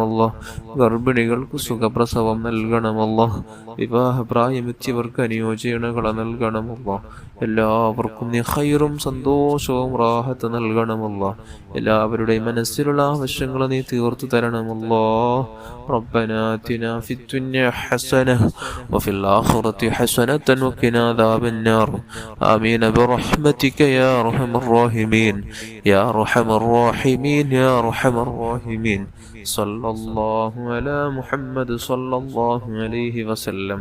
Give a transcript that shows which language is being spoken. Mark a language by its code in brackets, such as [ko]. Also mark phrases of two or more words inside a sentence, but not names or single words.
[ml] ഗർഭിണികൾക്ക് സുഖപ്രസവം നൽകണമല്ലോ. വിവാഹപ്രായം പറ്റിയവർക്ക് അനുയോജ്യതകൾ നൽകണമല്ലോ. എല്ലാവർക്കും നീ ഖൈറും സന്തോഷവും റാഹത്ത് നൽകണമല്ലോ. എല്ലാവരുടെയും മനസ്സിലുള്ള ആവശ്യങ്ങൾ നീ തീർത്തു തരണമല്ലോ. [ar] ربنا آتنا في الدنيا حسنة وفي الآخرة حسنة وقنا عذاب النار. آمين برحمتك يا أرحم الراحمين يا أرحم الراحمين يا أرحم الراحمين. صلى الله على محمد صلى الله عليه وسلم.